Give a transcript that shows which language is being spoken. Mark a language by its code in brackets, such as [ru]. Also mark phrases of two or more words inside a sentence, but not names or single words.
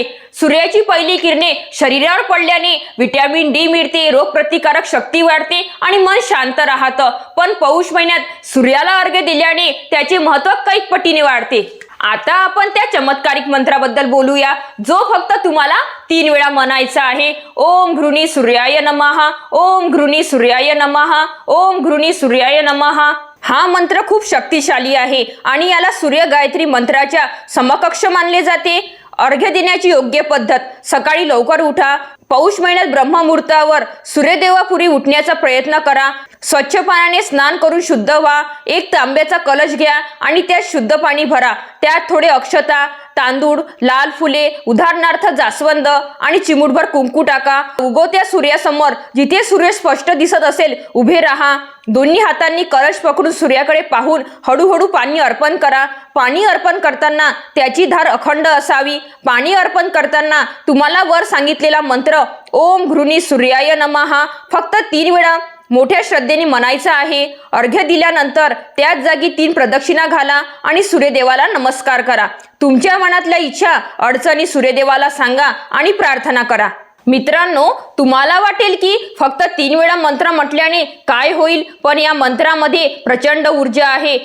[mr] सूर्याची पहिली किरणे शरीरावर पडल्याने व्हिटॅमिन डी मिळते, रोगप्रतिकारक शक्ती वाढते आणि मन शांत राहतं। पण पौष महिन्यात सूर्याला अर्घ्य दिल्याने त्याचे महत्त्व कैक पटीने वाढते। आता आपण त्या चमत्कारिक मंत्राबद्दल बोलूया, जो फक्त तुम्हाला 3 वेळा म्हणायचा आहे। [sa] ओम घृणी सूर्याय नमः, ओम घृणी सूर्याय नमः, ओम घृणी सूर्याय नमः। [mr] हा मंत्र खूप शक्तिशाली आहे आणि याला सूर्य गायत्री मंत्राच्या समकक्ष मानले जाते। अर्घ्य देण्याची योग्य पद्धत: सकाळी लवकर उठा। पौष महिन्यात ब्रह्ममुहूर्तावर सूर्यदेवापुरी उठण्याचा प्रयत्न करा। स्वच्छ पाण्याने स्नान करून शुद्ध व्हा। एक तांब्याचा कलश घ्या आणि त्यात शुद्ध पाणी भरा। त्यात थोडे अक्षता, तांदूळ, लाल फुले, उदाहरणार्थ जास्वंद आणि चिमूटभर कुंकू टाका। उगवत्या सूर्यासमोर, जिथे सूर्य स्पष्ट दिसत असेल, उभे राहा। दोन्ही हातांनी कलश पकडून सूर्याकडे पाहून हळूहळू पाणी अर्पण करा। पाणी अर्पण करताना त्याची धार अखंड असावी। पाणी अर्पण करताना तुम्हाला वर सांगितलेला मंत्र [sa] ओम घृणी सूर्याय नमः [mr] फक्त 3 वेळा मोठ्या श्रद्धेने म्हणायचा आहे। अर्घ्य दिल्यानंतर त्याच जागी 3 प्रदक्षिणा घाला आणि सूर्यदेवाला नमस्कार करा। तुमच्या मनातल्या इच्छा, अडचणी सूर्यदेवाला सांगा आणि प्रार्थना करा। मित्रांनो, तुम्हाला वाटेल की फक्त 3 वेळा मंत्र म्हटल्याने काय होईल, पण या मंत्रामध्ये प्रचंड ऊर्जा आहे।